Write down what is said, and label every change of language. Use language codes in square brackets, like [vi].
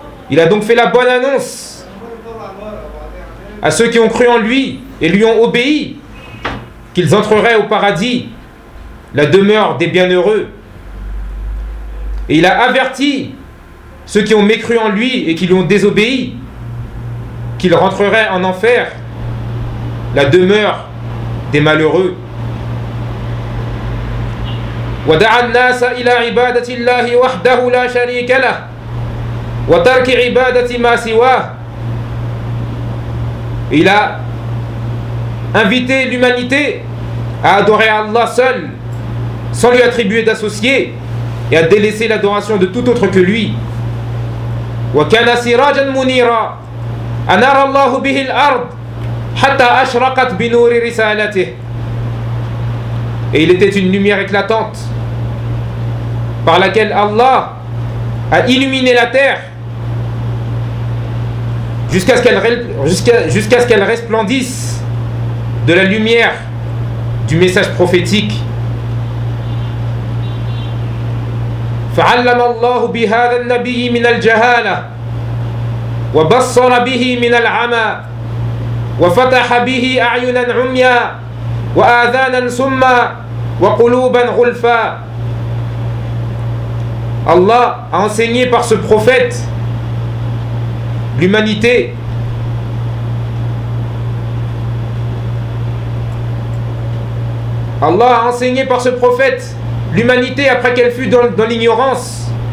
[fr] Il a donc fait la bonne annonce à ceux qui ont cru en lui et lui ont obéi qu'ils entreraient au paradis, la demeure des bienheureux. Et il a averti ceux qui ont mécru en lui et qui lui ont désobéi qu'ils rentreraient en enfer, la demeure des malheureux. [ar] ودعا الناس إلى عبادة الله وحده لا شريك له وترك عبادة ما سواه. [fr] Il a invité l'humanité à adorer Allah seul, sans lui attribuer d'associé, et à délaisser l'adoration de tout autre que lui. [ar] وكان سراجا منيرا أنار الله به الأرض حتى أشرقت بنور رسالته. [fr] Et il était une lumière éclatante par laquelle Allah a illuminé la terre jusqu'à ce qu'elle resplendisse de la lumière du message prophétique. [ar] فعلم الله بهذا النبي من الجهالة وبصر به من العمى وفتح به أعينا عميا وآذانا سما وقلوبا غلفا. [fr] Allah a enseigné par ce prophète l'humanité Allah a enseigné par ce prophète l'humanité après qu'elle fut dans l'ignorance,